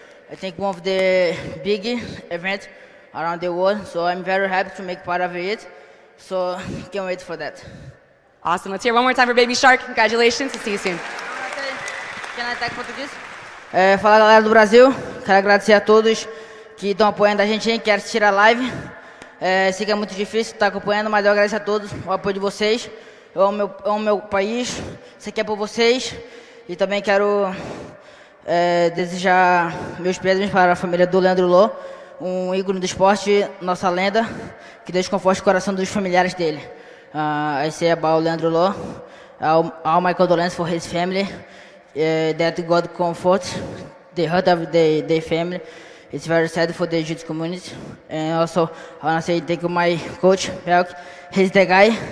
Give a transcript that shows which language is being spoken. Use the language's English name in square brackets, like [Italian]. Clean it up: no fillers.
[English] I think one of the big events around the world. So I'm very happy to make part of it. So can't wait for that. Awesome. Let's hear one more time for Baby Shark. Congratulations and see you soon. Can I talk [Portuguese] português? Fala galera do Brasil. Quero agradecer a todos que estão apoiando a gente, que quer assistir a live. Sei que é muito difícil estar acompanhando, mas eu agradeço a todos o apoio de vocês. Eu amo meu país, isso aqui é por vocês. E também quero desejar meus pêsames para a família do Leandro Lô, ícone do esporte, nossa lenda. Que Deus conforte o coração dos familiares dele. [English] I say about Leandro Lô, all my condolences for his family, that God comfort the hurt of their family. It's very sad for the jiu-jitsu community. And also, I want to say thank you my coach, Belk. He's the guy.